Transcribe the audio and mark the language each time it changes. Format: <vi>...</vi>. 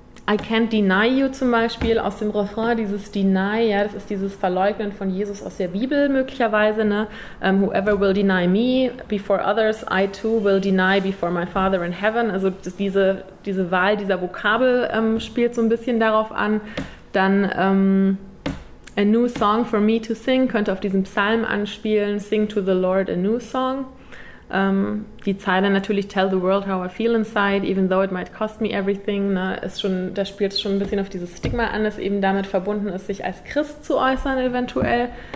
<en>I can't deny you</en> <de>zum Beispiel aus dem Refrain, dieses deny, ja, das ist dieses Verleugnen von Jesus aus der Bibel möglicherweise, ne?</de> <en>Whoever will deny me before others, I too will deny before my Father in heaven.</en> <de>Also das, diese Wahl dieser Vokabel spielt so ein bisschen darauf an. Dann</de> <en>a new song for me to sing</en> <de>könnte auf diesen Psalm anspielen,</de> <en>sing to the Lord a new song.</en> <de>Die Zeile natürlich,</de> <en>tell the world how I feel inside, even though it might cost me everything,</en> <de>ne, ist schon, da spielt es schon ein bisschen auf dieses Stigma an, das eben damit verbunden ist, sich als Christ zu äußern eventuell.</de>